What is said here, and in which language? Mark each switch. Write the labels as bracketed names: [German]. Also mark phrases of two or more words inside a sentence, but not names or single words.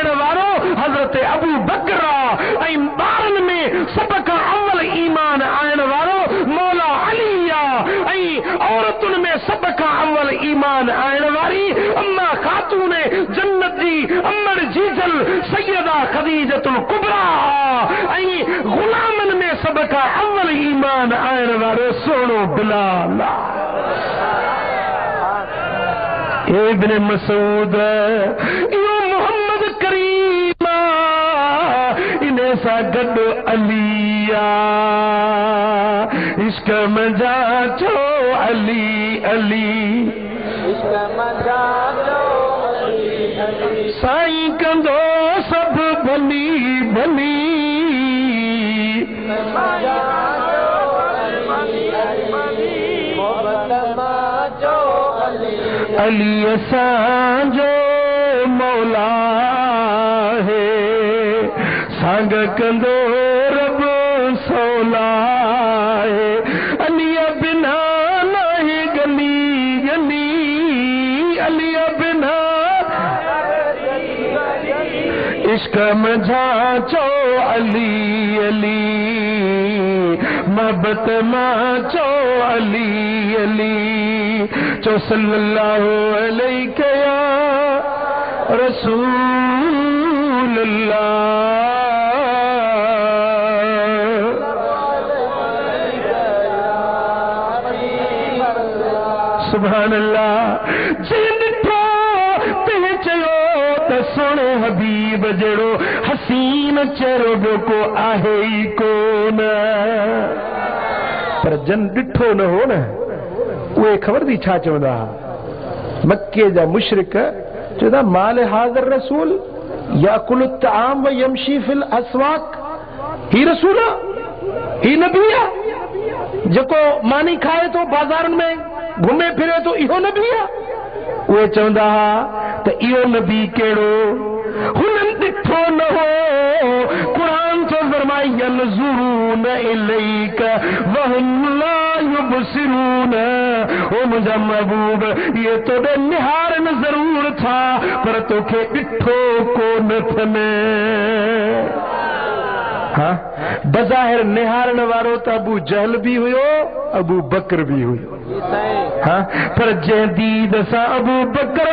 [Sindhi] वारो हज़रत अबू बकर आहे ऐं ॿारनि में सभ खां अव्वल ईमान आणण वारो मौला अली आहे ऐं औरतुनि में सभ खां अव्वल ईमान आणण वारी अम्मा खातून जन्नत जी अमर जीजल सैयदा खदीजतुल कुबरा ऐं गुलामनि में सभ खां अव्वल ईमान आणण वारो सोनो बिलाल इब्न मसूद इहो मोहम्मद करीम इन सां गॾु अली इश्क मजा चो अली अली इश्क मजा चो अली साईं कंदो सभु भली भली अली असांजो मौला है सांग कंदो रब सौला है अली बिना नहीं गली गली अली बिना इश्क मझा चो अली अली मोहब्बत मां चो अली अली चो [Arabic] صلى الله عليه يا رسول الله سبحان الله [Sindhi] जिन ॾिठो ते चयो त सोणे हबीब जहिड़ो हसीन चेहरो ॿियो को आहे ई कोन पर जन ॾिठो न हो न उहे ख़बर थी छा चवंदा मक्के जा मुशरिक चवंदा [Arabic] مال هذا الرسول يأكل الطعام ويمشي في الأسواق [Sindhi] ही रसूल ही नबी आहे जेको मानी खाए थो बाज़ारनि में घुमे फिरे थो इहो नबी आहे उहे चवंदा त इहो नबी कहिड़ो हुननि ॾिठो न हो क़ुरान थो फरमाए [Arabic] ينظرون إليك وهم لا يبصرون [Sindhi] ओ मुंहिंजा महबूब इहे तोॾे निहारनि ज़रूर था पर तोखे ॾिठो कोन अथनि हाँ बज़ाहिर निहारण वारो त अबू जहल भी हुयो अबू बकर भी हुयो हाँ पर जंहिं दीद सां अबू बकर